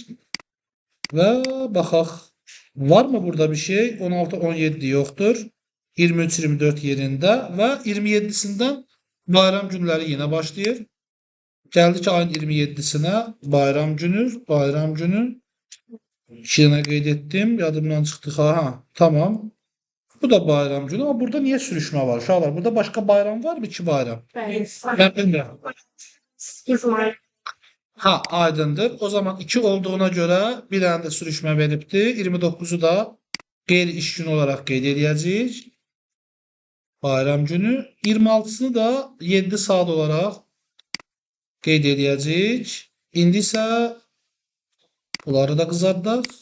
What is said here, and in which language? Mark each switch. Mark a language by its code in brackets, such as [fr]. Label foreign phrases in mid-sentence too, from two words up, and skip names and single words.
[az] Və baxaq. Varmı burada bir şey? 16-17 yoxdur. 23-24 yerində və 27-sindən bayram günləri yenə başlayır. Gəldik ayın 27-sinə bayram günü. 2-yə qeyd etdim. Yadımdan çıxdı. Ha, tamam. [tr] Bu da bayram günü ama burada niye sürüşme var? Uşaqlar, burada başka bayram var mı? 2 bayram. Ben bilmiyorum. Ha, aydındır. O zaman 2 olduğuna göre bir tane de sürüşme veribdi. [az] 29'u da qeyri-iş günü olarak qeyd edəcəyik. Bayram günü. 26'sını da 7 saat olarak qeyd edəcəyik. İndi isə bunları da qızardaq.